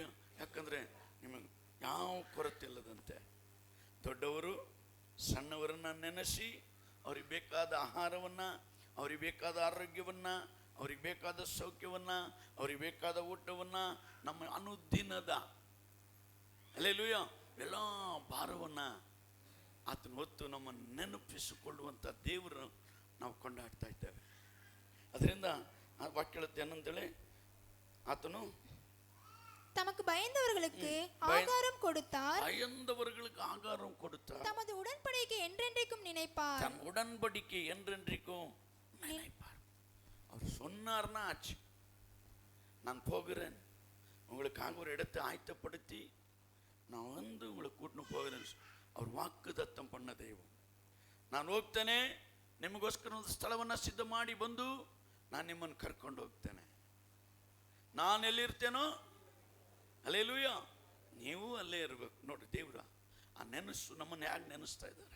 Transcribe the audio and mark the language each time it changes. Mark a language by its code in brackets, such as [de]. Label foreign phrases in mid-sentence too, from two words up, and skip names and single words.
[kn] ಯಾಕಂದರೆ ನಿಮಗೆ ಯಾವ ಕೊರತೆ ಇಲ್ಲದಂತೆ ದೊಡ್ಡವರು ಸಣ್ಣವರನ್ನು ನೆನೆಸಿ ಅವ್ರಿಗೆ ಬೇಕಾದ ಆಹಾರವನ್ನು, ಅವ್ರಿಗೆ ಬೇಕಾದ ಆರೋಗ್ಯವನ್ನು, ಅವ್ರಿಗೆ ಬೇಕಾದ ಸೌಖ್ಯವನ್ನು, ಅವ್ರಿಗೆ ಬೇಕಾದ ಊಟವನ್ನು, ನಮ್ಮ ಅನುದಿನದ ಅಲ್ಲೆಲ್ಲೂಯ ಎಲ್ಲ ಭಾರವನ್ನು ಆತನ ಹೊತ್ತು ನಮ್ಮ ನೆನಪಿಸಿಕೊಳ್ಳುವಂಥ ದೇವರು ನಾವು ಕೊಂಡಾಡ್ತಾ ಇದ್ದೇವೆ. ಅದರಿಂದ ಆ ವಾಕ್ಯ ಹೇಳುತ್ತೆ ಏನಂತೇಳಿ, ಆತನು [ta] தமக்கு பயந்தவர்களுக்கு ஆகாரம் கொடுத்தார், பயந்தவர்களுக்கு ஆகாரம் கொடுத்தார், தமது உடன்படிக்கை என்றென்றைக்கும் நினைப்பார். தன் உடன்படிக்கை என்றென்றைக்கும் நினைப்பார். அவர் சொன்னார்னா ஆச்சு. நான் போகிறேன், உங்களுக்காக ஒரு இடத்தை ஆயத்தப்படுத்தி நான் வந்து உங்களை கூட்டின்னு போகிறேன். அவ்ரு வாக்தத்தம் பண்ண தெய்வம். [kn] ನಾನು ಹೋಗ್ತೇನೆ, ನಿಮಗೋಸ್ಕರ ಒಂದು ಸ್ಥಳವನ್ನು ಸಿದ್ಧ ಮಾಡಿ ಬಂದು ನಾನು ನಿಮ್ಮನ್ನು ಕರ್ಕೊಂಡು ಹೋಗ್ತೇನೆ. ನಾನು ಎಲ್ಲಿರ್ತೇನೋ ಅಲ್ಲೆಲ್ಲೂಯ, ನೀವು ಅಲ್ಲೇ ಇರಬೇಕು. ನೋಡಿ ದೇವ್ರ ಆ ನೆನಸು ನಮ್ಮನ್ನು ಯಾಕೆ ನೆನೆಸ್ತಾ ಇದ್ದಾರೆ?